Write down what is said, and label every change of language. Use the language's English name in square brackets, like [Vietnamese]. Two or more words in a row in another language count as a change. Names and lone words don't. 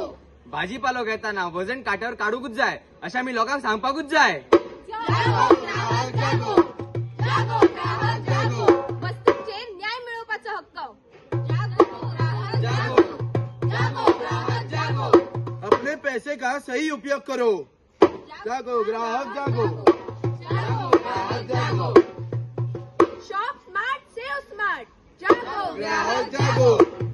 [Konkani] भाजीपालो घेताना वजन काट्यावर काढूकच जाय अशा मी लोकांक सांगपाकूच जाय [Hindi] जागो ग्राहक जागो जागो ग्राहक जागो [Konkani] वस्तूंचे न्याय मिळवपाचो हक्क [Hindi] जागो ग्राहक जागो जागो ग्राहक जागो अपने पैसे का सही उपयोग करो जागो ग्राहक जागो जागो ग्राहक जागो [English] shop smart save smart जागो [Hindi] ग्राहक जागो